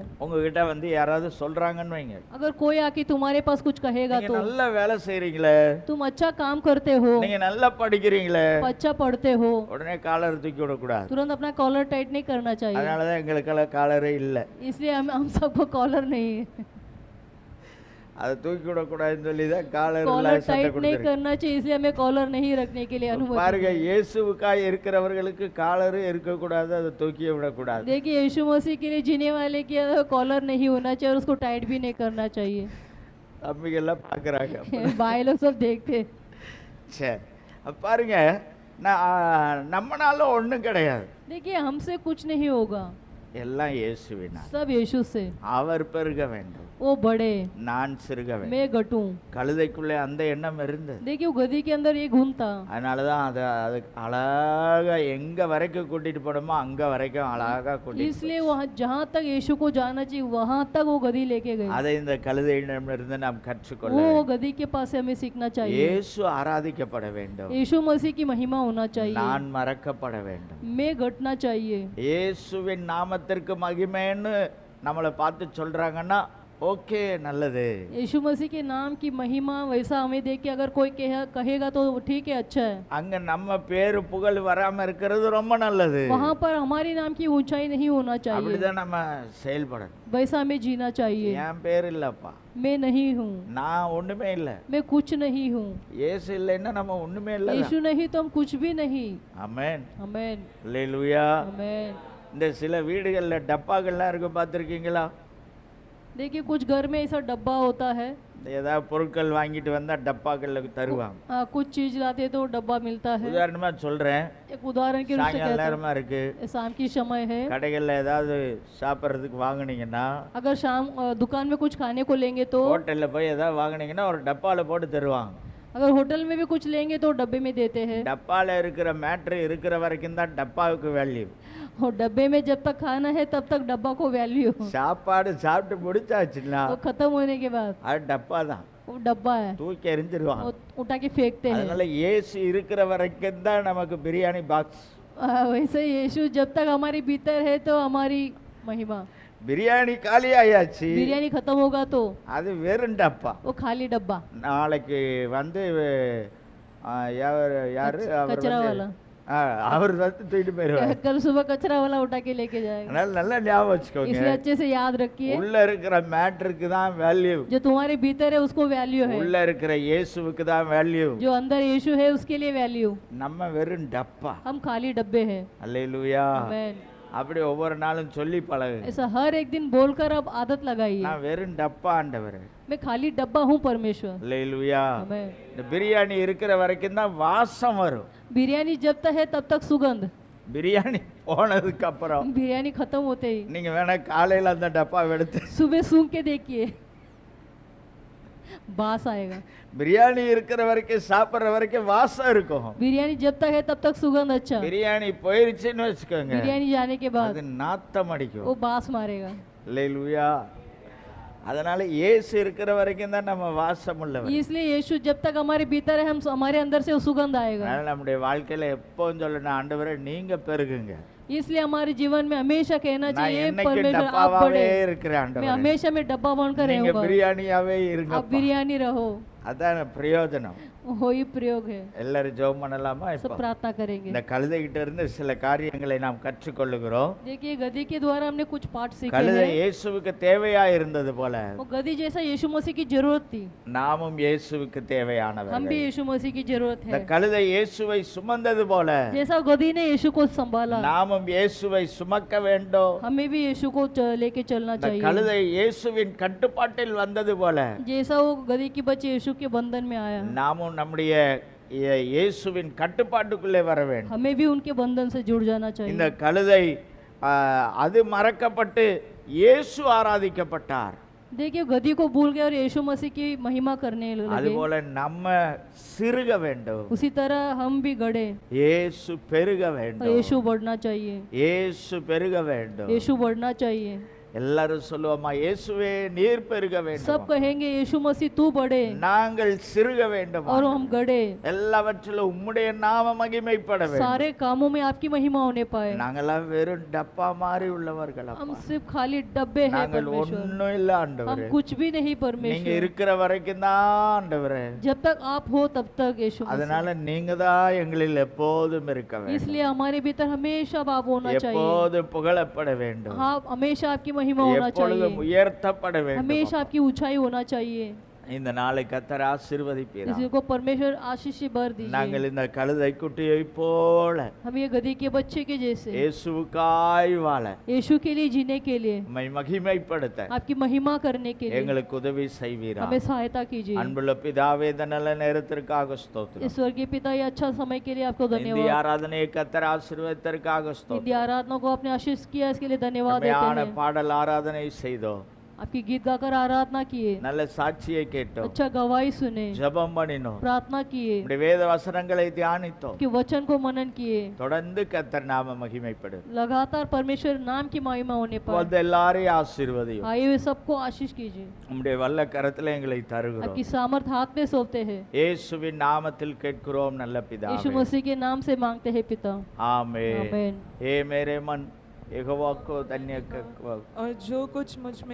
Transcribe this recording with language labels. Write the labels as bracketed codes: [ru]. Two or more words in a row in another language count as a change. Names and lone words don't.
[ta] உங்ககிட்ட வந்து யாராவது சொல்றாங்கன்னு வைங்க, [hi] अगर कोई आके तुम्हारे पास कुछ कहेगा [ta] நீங்க [hi] तो [ta] நல்ல வேலை செய்றீங்களே, [hi] तुम अच्छा काम करते हो, [ta] நீங்க நல்லா படிக்கிறீங்களே, [hi] अच्छा पढ़ते हो, [ta] உடனே காலர் தூக்கி விடக்கூடாது. [hi] तुरंत अपना [en] collar tight [hi] नहीं करना चाहिए। [ta] அதனாலதான் எங்களுக்கெல்லாம் காலரே இல்லை. [hi] इसलिए हम सबको कॉलर नहीं है, [ta] அதை தூக்கி விடக்கூடாதுன்னு சொல்லி தான் காலர் [hi] कॉलर [ta] சட்டை [hi] टाइट नहीं [ta] கொடுத்துருக்கு. [hi] करना चाहिए, इसलिए हमें कॉलर नहीं रखने के लिए अनुमति [ta] பாருங்க, [hi] नहीं है। [ta] இயேசுவுக்காய் இருக்கிறவர்களுக்கு காலரு இருக்கக்கூடாது, அதை தூக்கி விடக்கூடாது. [hi] देखिए यीशु मसीह के लिए जीने वाले की कॉलर नहीं होना चाहिए और उसको टाइट भी नहीं करना चाहिए। [ta] தம்பிகள்லாம் பார்க்குறாங்க. [hi] भाई लोग सब देखते। [ta] சரி, அப்ப பாருங்க, நம்மனால ஒன்றும் கிடையாது, [hi] देखिए हमसे कुछ नहीं होगा, [ta] எல்லாம் இயேசுவினால். [hi] सब यीशु से। [ta] அவர் பெருக வேண்டும், [hi] वो बढ़े, [ta] நான் சிறுக வேண்டும். [hi] मैं घटूं। [ta] கழுதைக்குள்ளே அந்த எண்ணம் இருந்தது. [hi] देखिए वो गधी के अंदर ये गुण था, [ta] அதனால தான் அது அழகா எங்க வரைக்கும் கூட்டிட்டு போனோமோ அங்க வரைக்கும் அழகா கூட்டிட்டு [hi] इसलिए वहाँ जहाँ तक यीशु को जाना चाहिए वहाँ तक वो गधी लेके गए। [ta] அதை இந்த கழுதையிடமிருந்து நாம் கற்றுக்கொள்ள [hi] वो [ta] வேண்டும். [hi] गधी के पास से हमें सीखना चाहिए। [ta] இயேசு ஆராதிக்கப்பட வேண்டும், [hi] यीशु मसीह की महिमा होना चाहिए, [ta] நான் மறக்கப்பட வேண்டும். [hi] मैं घटना चाहिए। [ta] இயேசுவின் நாமத்திற்கு மகிமைன்னு நம்மளை பார்த்து சொல்றாங்கன்னா ஓகே, நல்லது. [hi] यीशु मसीह के नाम की महिमा वैसा हमें देख के अगर कोई कहेगा तो ठीक है, अच्छा है। [ta] அங்க நம்ம பேரு புகழ் வராம இருக்கிறது ரொம்ப நல்லது. [hi] वहाँ पर हमारी नाम की ऊंचाई नहीं होना चाहिए, [ta] அப்படிதான் நம்ம செயல்படணும். [hi] वैसा हमें जीना चाहिए। [ta] என் பேர் இல்லப்பா, [hi] मैं नहीं हूँ, [ta] நான் ஒண்ணுமே இல்லை. [hi] मैं कुछ नहीं हूँ। [ta] இயேசு இல்லைன்னா நம்ம ஒண்ணுமே இல்லை. [hi] यीशु नहीं तो हम कुछ भी नहीं। [ta] ஆமென், [hi] आमेन, [ta] அல்லேலூயா. [hi] आमेन। [ta] இந்த சில வீடுகள்ல டப்பாக்கள்லாம் இருக்கு, பார்த்துருக்கீங்களா? [hi] देखिए कुछ घर में ऐसा डब्बा होता है, [ta] ஏதாவது பொருட்கள் வாங்கிட்டு வந்தா டப்பாக்கள்ல தருவாங்க. [hi] कुछ चीज लाते तो डब्बा मिलता है। [ta] உதாரணமா சொல்றேன், [hi] एक उदाहरण के रूप से [ta] சாயங்கால [hi] कहते [ta] நேரமா இருக்கு, [hi] हैं, शाम की समय है, [ta] கடைகள்ல ஏதாவது சாப்பிட்றதுக்கு வாங்குனீங்கன்னா, [hi] अगर शाम दुकान में कुछ खाने को लेंगे तो, [ta] ஹோட்டல்ல போய் ஏதாவது வாங்குனீங்கன்னா ஒரு டப்பால போட்டு தருவாங்க. [hi] अगर होटल में भी कुछ लेंगे तो डब्बे में देते हैं। [ta] டப்பால இருக்கிற மேட்ரு இருக்கிற வரைக்கும் தான் டப்பாவுக்கு வேல்யூ. [hi] और डब्बे में जब तक खाना है तब तक डब्बा को वैल्यू, [ta] சாப்பாடு சாப்பிட்டு முடிச்சாச்சுன்னா [hi] वो खत्म होने के बाद [ta] அது டப்பா தான், [hi] वो डब्बा है, [ta] தூக்கி எறிஞ்சிருவாங்க. [hi] वो उठा के फेंकते हैं। [ta] அதனால இயேசு இருக்கிற வரைக்கும் தான் நமக்கு பிரியாணி பாக்ஸ். [hi] वैसे यीशु जब तक हमारे भीतर है तो हमारी महिमा। [ta] பிரியாணி காலி ஆயாச்சு, [hi] बिरयानी खत्म होगा तो [ta] அது வெறும் டப்பா. [hi] वो खाली डब्बा। [ta] நாளைக்கு வந்து யாரு அவர் [hi] कचरा [ta] வந்து [hi] वाला [ta] அவர் வந்து தூக்கிட்டு போயிடுவார். [hi] कल सुबह कचरा वाला उठा के लेके जाएगा। [ta] அதனால நல்லா ஞாபகம் வச்சுக்கோங்க, [hi] इसलिए अच्छे से याद रखिए, [ta] உள்ள இருக்கிற மேட்டருக்கு தான் வேல்யூ, [hi] जो तुम्हारे भीतर है उसको वैल्यू है, [ta] உள்ள இருக்கிற இயேசுவுக்கு தான் வேல்யூ. [hi] जो अंदर यीशु है उसके लिए वैल्यू। [ta] நம்ம வெறும் டப்பா. [hi] हम खाली डब्बे हैं। [ta] அல்லேலூயா. [hi] आमेन। [ta] அப்படி ஒவ்வொரு நாளும் சொல்லி பழகு, [hi] ऐसा हर एक दिन बोलकर अब आदत लगाइए, [ta] நான் வெறும் டப்பா ஆண்டவரே. [hi] मैं खाली डब्बा हूँ परमेश्वर। [ta] அல்லேலூயா. [hi] आमेन। [ta] இந்த பிரியாணி இருக்கிற வரைக்கும் தான் வாசம் வரும். [hi] बिरयानी जब तक है तब तक सुगंध, [ta] பிரியாணி போனதுக்கு அப்புறம் [hi] बिरयानी खत्म होते ही [ta] நீங்க வேணா காலையில அந்த டப்பாவை எடுத்து [hi] सुबह सूंघ के देखिए, बास आएगा। [ta] பிரியாணி இருக்கிற வரைக்கும் சாப்பிட்ற வரைக்கும் வாசம் இருக்கும். [hi] बिरयानी जब तक है तब तक सुगंध अच्छा, [ta] பிரியாணி போயிருச்சுன்னு வச்சுக்கோங்க, [hi] बिरयानी जाने के बाद [ta] அது நாத்தம் அடிக்கும். [hi] वो बास मारेगा। [ta] அல்லேலூயா. அதனால இயேசு இருக்கிற வரைக்கும் தான் நம்ம வாசம் உள்ளவர். [hi] इसलिए यीशु जब तक हमारे भीतर है हम हमारे अंदर से वो सुगंध आएगा। [ta] அதனால நம்முடைய வாழ்க்கையில எப்பவும் சொல்லணும், ஆண்டவரே நீங்க பெருகுங்க, [hi] इसलिए हमारे जीवन में हमेशा कहना [ta] நான் [hi] चाहिए [ta] என்னைக்கு [hi] परमेश्वर आप [ta] டப்பாவாவே [hi] बड़े, [ta] இருக்கிறேன் [hi] मैं [ta] ஆண்டவரே, [hi] हमेशा में डब्बा बनकर [ta] நீங்க [hi] रहूंगा, [ta] பிரியாணியாவே இருங்க. [hi] आप बिरयानी रहो। [ta] அதான் பிரயோஜனம். [hi] वो ही प्रयोग है। [ta] எல்லாரும் ஜெபம் பண்ணலாமா? [hi] सब [ta] இப்போ [hi] प्रार्थना करेंगे। [ta] இந்த கழுதைகிட்ட இருந்து சில காரியங்களை நாம் கற்றுக்கொள்ளுகிறோம். [hi] देखिए गधी के द्वारा हमने कुछ पाठ सीखे [ta] கழுதை [hi] हैं। [ta] இயேசுவுக்கு தேவையா இருந்தது போல [hi] वो गधी जैसा यीशु मसीह की जरूरत थी, [ta] நாமும் இயேசுவுக்கு [hi] हम भी [ta] தேவையானவர்கள். [hi] यीशु मसीह की जरूरत [ta] இந்த [hi] है। [ta] கழுதை இயேசுவை சுமந்தது போல [hi] जैसा गधी ने यीशु को संभाला, [ta] நாமும் இயேசுவை சுமக்க வேண்டும். [hi] हमें भी यीशु को लेके चलना [ta] இந்த [hi] चाहिए। [ta] கழுதை இயேசுவின் கட்டுப்பாட்டில் வந்தது போல [hi] जैसा वो गधी की बच्चे यीशु के बंधन में आया, [ta] நாமும் நம்முடைய இயேசுவின் கட்டுப்பாட்டுக்குள்ளே வர வேண்டும். [hi] हमें भी उनके बंधन से जुड़ जाना [ta] இந்த [hi] चाहिए। [ta] கழுதை அது மறக்கப்பட்டு இயேசு ஆராதிக்கப்பட்டார். [hi] देखिए गधी को भूल गए और यीशु मसीह की महिमा करने लगे। [ta] அதுபோல நம்ம சிறுக வேண்டும், [hi] उसी तरह हम भी गड़े [ta] இயேசு பெருக [hi] और [ta] வேண்டும், [hi] यीशु बढ़ना चाहिए, [ta] இயேசு பெருக வேண்டும். [hi] यीशु बढ़ना चाहिए। [ta] எல்லாரும் சொல்லுவோமா, இயேசுவே நீர் பெருக [hi] सब [ta] வேண்டும், [hi] कहेंगे यीशु मसीह तू बढ़े [ta] நாங்கள் சிறுக வேண்டும், [hi] और हम गड़े, [ta] எல்லாவற்றிலும் உம்முடைய நாம மகிமைப்பட வேண்டும். [hi] सारे कामों में आपकी महिमा होने पाए। [ta] நாங்கெல்லாம் வெறும் டப்பா மாதிரி உள்ளவர்கள் [hi] हम [ta] அப்பா. [hi] सिर्फ खाली डब्बे हैं [ta] நாங்கள் [hi] परमेश्वर, [ta] ஒண்ணும் இல்ல [hi] हम [ta] ஆண்டவரே. [hi] कुछ भी नहीं [ta] நீங்க [hi] परमेश्वर। [ta] இருக்கிற வரைக்கும் தான் ஆண்டவரே. [hi] जब तक आप हो तब तक यीशु मसीह। [ta] அதனால நீங்க தான் எங்களில் எப்போதும் இருக்க வேண்டும், [hi] इसलिए हमारे भीतर हमेशा आप होना चाहिए, [ta] எப்போதும் புகழப்பட வேண்டும், [hi] आप हमेशा आपकी महिमा होना चाहिए, [ta] எப்பொழுதும் உயர்த்தப்பட வேண்டும். [hi] हमेशा आपकी ऊंचाई होना चाहिए। [ta] இந்த நாளை கர்த்தர் ஆசீர்வதிப்பீராக. [hi] इसी को परमेश्वर आशीष से भर दीजिए। [ta] நாங்கள் இந்த கழுதை குட்டியை போல [hi] हम ये गधी के बच्चे के जैसे [ta] இயேசுவுக்காய் வாழ, [hi] यीशु के लिए जीने के लिए, [ta] உம்மை மகிமைப்படுத்த [hi] आपकी महिमा करने के लिए [ta] எங்களுக்கு உதவி செய்வீராக. [hi] हमें सहायता कीजिए। [ta] அன்புள்ள பிதாவே, இந்த நல்ல நேரத்திற்காக ஸ்தோத்திரம். [hi] इस स्वर्गीय पिता, ये अच्छा समय के लिए आपको [ta] இந்திய [hi] धन्यवाद। [ta] ஆராதனையை கர்த்தர் ஆசீர்வதித்ததற்காக [hi] इंडिया [ta] ஸ்தோத்திரம். [hi] आराधना को आपने आशीष किया, इसके लिए धन्यवाद देते [ta] அருமையான [hi] हैं। [ta] பாடல் ஆராதனை செய்தோம், [hi] आपकी गीत गाकर आराधना किए, [ta] நல்ல சாட்சியை கேட்டோம், [hi] अच्छा गवाही सुने, [ta] ஜெபம் பண்ணினோம், [hi] प्रार्थना किए, [ta] உம்முடைய வேத வசனங்களை தியானித்தோம். [hi] कि वचन को मनन किए। [ta] தொடர்ந்து கர்த்தர் நாம மகிமைப்படும். [hi] लगातार परमेश्वर नाम की महिमा होने पर [ta] வந்து எல்லாரையும் ஆசீர்வதியும். [hi] आए हुए सबको आशीष कीजिए। [ta] உம்முடைய வல்ல கரத்துல எங்களை தருகிறோம். [hi] आपकी सामर्थ हाथ में सौंपते हैं, [ta] இயேசுவின் நாமத்தில் கேட்கிறோம் நல்ல [hi] यीशु [ta] பிதாவே. [hi] मसीह के नाम से मांगते हैं पिता, आमीन. आमीन। ए मेरे मन यहोवा को धन्य कर। और जो कुछ मुझ में